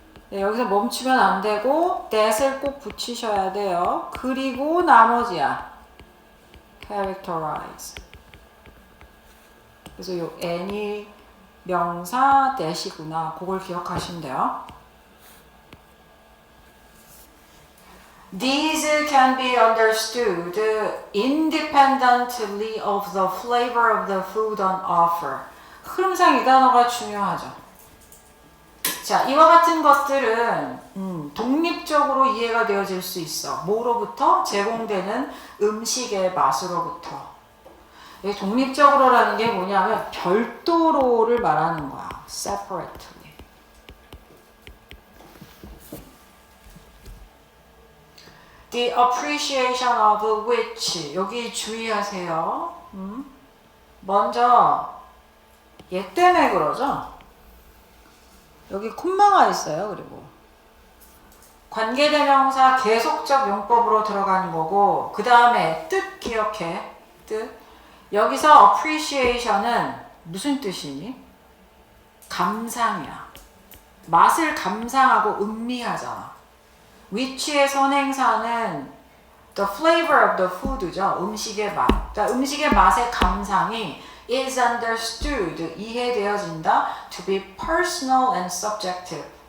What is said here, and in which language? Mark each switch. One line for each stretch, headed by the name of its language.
Korean: 네, 여기서 멈추면 안 되고 that을 꼭 붙이셔야 돼요. 그리고 나머지야. characterize. 그래서 요 any 명사 that이구나. 그걸 기억하시면 돼요.
English: These can be understood independently of the flavor of the food on offer.
Korean: 흐름상 이 단어가 중요하죠. 자, 이와 같은 것들은 독립적으로 이해가 되어질 수 있어. 뭐로부터? 제공되는 음식의 맛으로부터. 독립적으로라는 게 뭐냐면 별도로를 말하는 거야.
English: separately. The appreciation of which.
Korean: 여기 주의하세요. 먼저 얘 때문에 그러죠. 여기 콤마가 있어요. 그리고 관계대명사 계속적 용법으로 들어가는 거고 그 다음에 뜻 기억해. 뜻. 여기서 appreciation은 무슨 뜻이니? 감상이야. 맛을 감상하고 음미하잖아. which의 선행사는 the flavor of the food죠. 음식의 맛. 그러니까 음식의 맛의 감상이
English: is understood,
Korean: 이해되어진다.
English: to be personal and subjective.